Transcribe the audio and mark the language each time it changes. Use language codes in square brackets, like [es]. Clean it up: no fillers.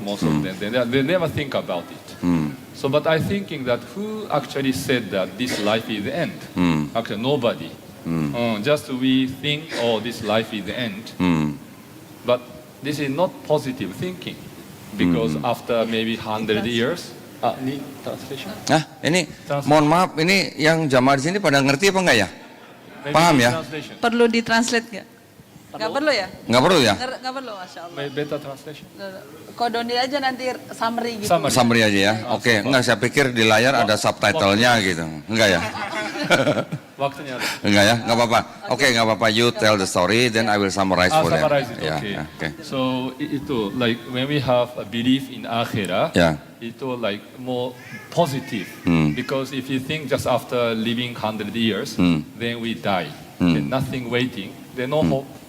[en] Most of them they never think about it. So, but I thinking that who actually said that this life is the end? Actually, nobody. Just we think, this life is the end. But this is not positive thinking because after maybe 100 years. Need translation? [id] Ini mohon maaf, ini yang jamaah di sini pada ngerti apa enggak ya? [en] Maybe [id] Paham [en] need [id] ya? [en] Translation. [id] Perlu ditranslate nggak? Nggak perlu ya? Nggak perlu ya? Nggak perlu, Masya Allah. [en] Better translation. [id] Kodoni aja nanti summary gitu. [en] Summary. [id] Summary aja ya. Oke, enggak saya pikir di layar ada subtitlenya gitu. Enggak ya? Waktunya ada. Enggak ya? Enggak apa-apa. Oke, enggak apa-apa. [en] You tell the story, then I will summarize for them. Summarize it. [id] Ya, [en] Okay. [id] ya, oke. [en] So itu like when we have a belief in akhirah, [id] Ya. [en] itu like more positive. Because if you think just after living 100 years, then we die. Then nothing waiting. Then no hope.